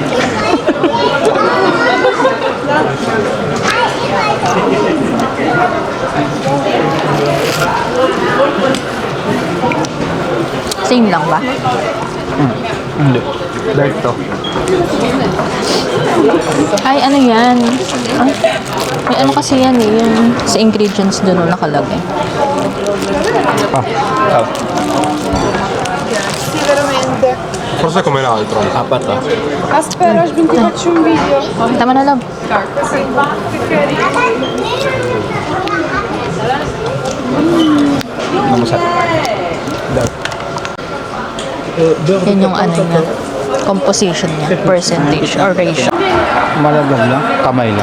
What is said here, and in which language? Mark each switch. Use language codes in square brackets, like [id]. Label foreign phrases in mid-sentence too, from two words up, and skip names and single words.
[tl] Same lang ba? Hindi. Dark to. Ay, ano yan? Ah, may ano kasi yan eh. Yung sa ingredients doon nakalagay. Ah. [it] Forse come l'altro. [tl] Apat ah. [it] Aspetta, ti faccio un video. [tl] Tama na, love. Ano masarap? Dark. Yan yung ano niya. Composition niya. [en] Percentage or ratio. [tl] Malaglag lang. Kamay lang.